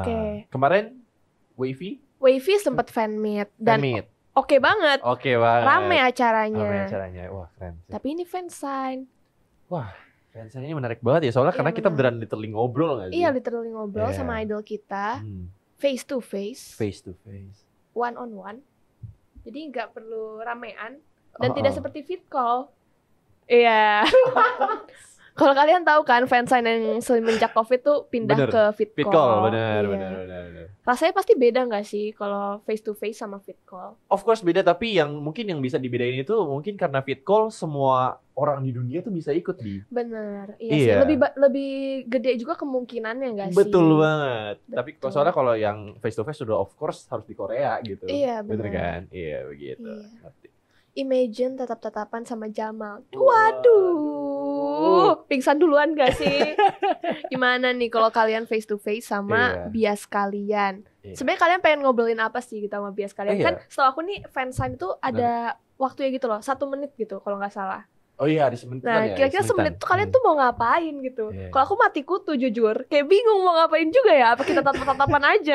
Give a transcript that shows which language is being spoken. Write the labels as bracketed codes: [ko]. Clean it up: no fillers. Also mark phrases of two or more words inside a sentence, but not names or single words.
[id] oke. Kemarin Wavy Wavy sempet fanmeet dan fanmeet. oke banget. Oke banget. Rame acaranya. Rame acaranya. Wah, keren sih. Tapi ini fansign. Fansnya ini menarik banget ya, soalnya Iya, karena kita benar. beneran literally ngobrol nggak sih? Iya, literally ngobrol Iya. sama idol kita Hmm, [en] face to face, face to face. one on one. [id] Jadi nggak perlu ramean dan tidak Oh. seperti fit call. Iya. Kalau kalian tahu kan fansign yang semenjak Covid tuh pindah Bener. ke fit Fit call. call, benar, Iya. benar. Rasanya pasti beda nggak sih kalau [en] face to face [id] sama fit call? [en] Of course [id] beda, tapi yang mungkin yang bisa dibedain itu mungkin karena fit call semua orang di dunia tuh bisa ikut di. Bener, iya, Iya. sih. Lebih gede juga kemungkinannya nggak sih? Betul banget. Tapi Betul. soalnya kalau yang face to face sudah [en] of course [id] harus di Korea gitu. Iya, Bener benar. kan? Iya begitu. Iya. Ngerti. Imagine tatap-tatapan sama Jamal. Waduh. Waduh, pingsan duluan gak sih? Gimana nih kalau kalian [en] face to face [id] sama Iya. bias kalian? Iya. Sebenarnya kalian pengen ngobrolin apa sih gitu sama bias kalian? Iya. Kan setahu aku nih fansign itu ada waktunya gitu loh, 1 menit gitu kalau nggak salah. Oh iya, ada semenitan Nah, ya. kira-kira semenit tuh kalian tuh mau ngapain gitu? Iya. Kalau aku mati kutu jujur, kayak bingung mau ngapain juga ya. Apa kita tatap-tatapan aja?